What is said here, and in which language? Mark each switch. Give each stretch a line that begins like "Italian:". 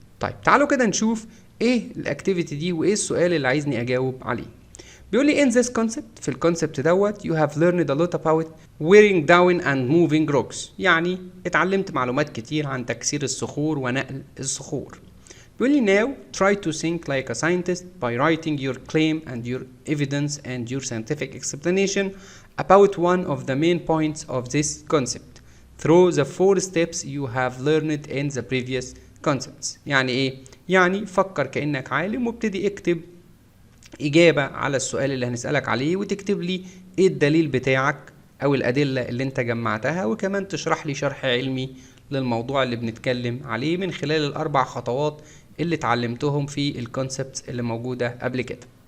Arabic: طيب تعالوا كده نشوف ايه الاكتيفيتي دي وايه السؤال اللي عايزني اجاوب عليه. بيقول لي
English: in this concept،
Arabic: في الكونسبت دوت
English: you have learned a lot about wearing down and moving rocks،
Arabic: يعني اتعلمت معلومات كتير عن تكسير الصخور ونقل الصخور. بيقول لي
English: now try to think like a scientist by writing your claim and your evidence and your scientific explanation about one of the main points of this concept through the 4 steps you have learned in the previous concepts.
Arabic: يعني ايه؟ يعني فكر كأنك عالم وابتدي اكتب إجابة على السؤال اللي هنسألك عليه، وتكتب لي إيه الدليل بتاعك أو الأدلة اللي أنت جمعتها، وكمان تشرح لي شرح علمي للموضوع اللي بنتكلم عليه من خلال ال4 خطوات اللي اتعلمتهم في الكونسبتس اللي موجودة قبل كده.